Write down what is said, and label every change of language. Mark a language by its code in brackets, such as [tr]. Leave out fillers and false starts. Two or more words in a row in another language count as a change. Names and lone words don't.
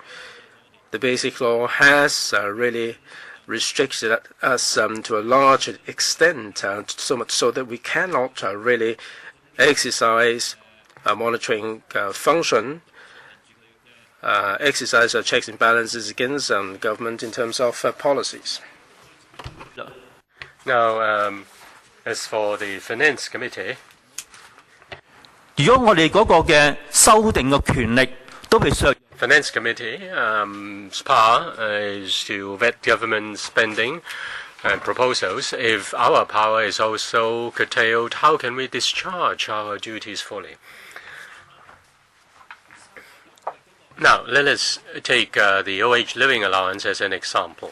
[en] The Basic Law has really restricted us to a large extent, so much so that we cannot really exercise a monitoring function, exercise our checks and balances against the government in terms of policies. Now, as for the Finance Committee, [yue] 如果我哋嗰個嘅修訂嘅權力都被削， [en] Finance Committee's power is to vet government spending and proposals. If our power is also curtailed, how can we discharge our duties fully? Now, let us take the OH living allowance as an example.